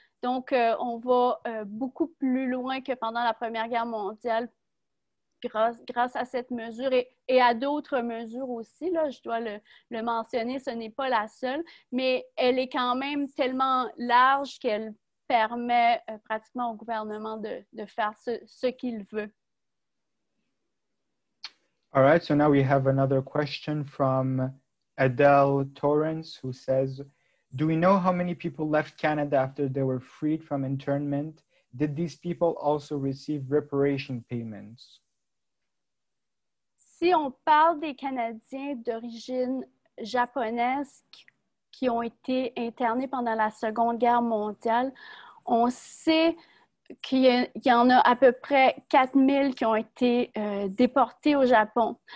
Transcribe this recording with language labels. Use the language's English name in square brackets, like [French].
[French] Donc, on va beaucoup plus loin que pendant la Première Guerre mondiale grâce à cette mesure et à d'autres mesures aussi. Là, je dois le mentionner, ce n'est pas la seule, mais elle est quand même tellement large qu'elle permet pratiquement au gouvernement de faire ce qu'il veut. [English] All right, so now we have another question from Adele Torrance, who says, do we know how many people left Canada after they were freed from internment? Did these people also receive reparation payments? [French] Si on parle des Canadiens d'origine japonaise qui ont été internés pendant la Seconde Guerre mondiale, on sait qu'il y en a à peu près 4000 qui ont été déportés au Japon.